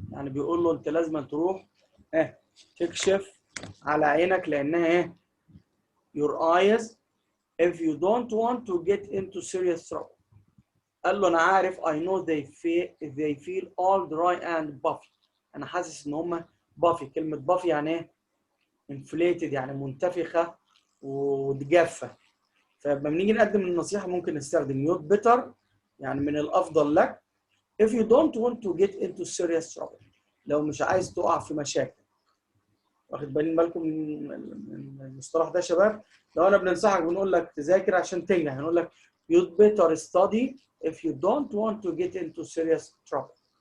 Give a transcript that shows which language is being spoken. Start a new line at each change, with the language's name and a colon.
Arabic: يعني بيقول له انت لازم تروح تكشف على عينك لانها ايه؟
English: your eyes if you don't want to get into serious trouble.
Arabic: قال له انا عارف
English: I know they feel all dry and puffy.
Arabic: انا حاسس ان هم puffy. كلمة puffy يعني ايه؟ inflated يعني منتفخة وجافة. فلما بنيجي نقدم النصيحة ممكن نستخدم
English: you'd better
Arabic: يعني من الافضل لك
English: if you don't want to get into serious trouble.
Arabic: لو مش عايز تقع في مشاكل. واخد بالكم من المصطلح ده يا شباب؟ لو انا بننصحك بنقول لك تذاكر عشان تنجح هنقول لك
English: you'd better study if you don't want to get into serious trouble.